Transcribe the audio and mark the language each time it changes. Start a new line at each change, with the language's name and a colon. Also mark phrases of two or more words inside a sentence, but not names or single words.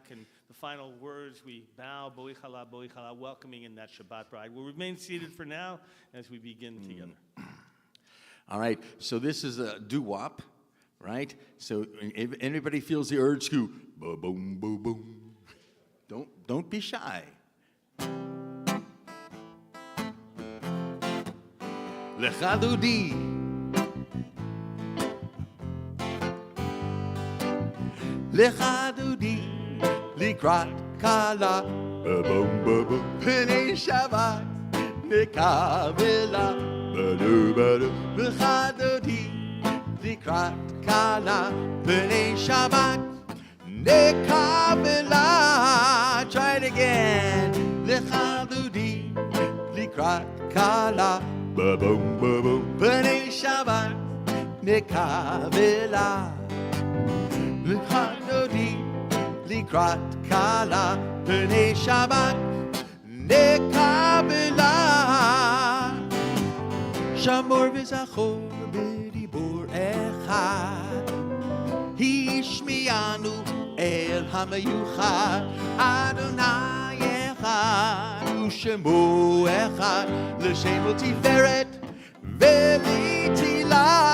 English: And the final words, we bow, boichala, welcoming in that Shabbat bride. We'll remain seated for now as we begin together. All right. So this is a doo-wop. Right? So if anybody feels the urge to boom, boom, boom, don't be shy.
Hebrew: לכה דודי. לכה דודי. לקראת כלה. Boom, boom, boom. פני שבת. נקבלה. Badu, badu. לכה דודי. לקראת כלה פני שבת נקבלה.
English: Try it again.
Hebrew: לכה דודי לקראת כלה ba-boom ba-boom פני שבת נקבלה. לכה דודי לקראת כלה פני שבת נקבלה. שמור וזכור אחד השמיענו אל המיוחד אדוני אחד ושמו אחד לשם ולתפארת ולתהילה.